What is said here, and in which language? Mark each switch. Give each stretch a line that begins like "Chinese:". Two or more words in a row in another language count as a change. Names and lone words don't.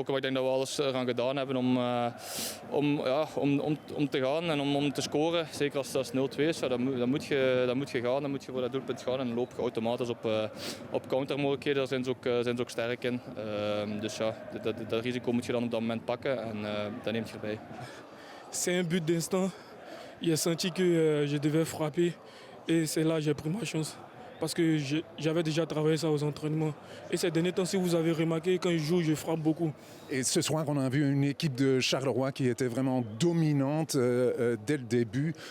Dutch: Maar ik denk dat we alles eraan gedaan hebben om te gaan en om te scoren. Zeker als het 0-2 is, dan moet je gaan. Dan moet je voor dat doelpunt gaan en dan loop je automatisch op countermogelijkheden. Daar zijn ze ook sterk in. Dus ja, dat risico moet je dan op dat moment pakken en dat neemt je erbij.
French: C'est un but d'instant. J'ai senti que je devais frapper et c'est là que j'ai pris ma chance. Parce que j'avais déjà travaillé ça aux entraînements. Et ces derniers temps, si vous avez remarqué, quand je joue, je frappe beaucoup. Et ce soir, on a vu une équipe de Charleroi qui était vraiment dominante dès le début.